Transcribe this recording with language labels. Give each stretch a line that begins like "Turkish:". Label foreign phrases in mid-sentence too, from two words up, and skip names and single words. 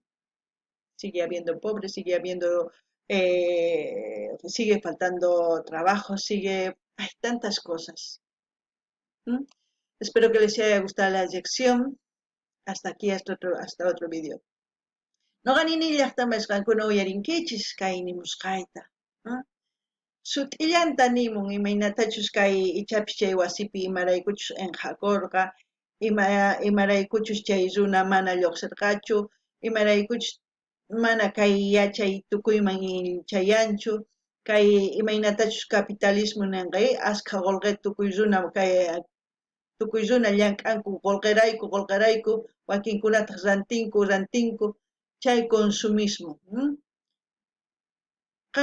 Spanish: Sigue habiendo pobres, sigue faltando trabajo, hay tantas cosas. Espero que les haya gustado la lección. Hasta aquí, hasta otro vídeo.
Quechua: No ganini llaqtamasqa kuna uyarinkichis kay nimusqayta. Sut'illanta nimun imaynatachus kay ichapis chay wasipi imaraykuchus enqhakurqa, imaraykuchus chay runa mana lluqsirqachu, imaraykuchus mana kay yachay tukuyman chayanchu, kay imaynatachus capitalismo ninqay asqa qullqi tukuy runa llank'anku qullqirayku wakinkunataq rantinku chay consumismo.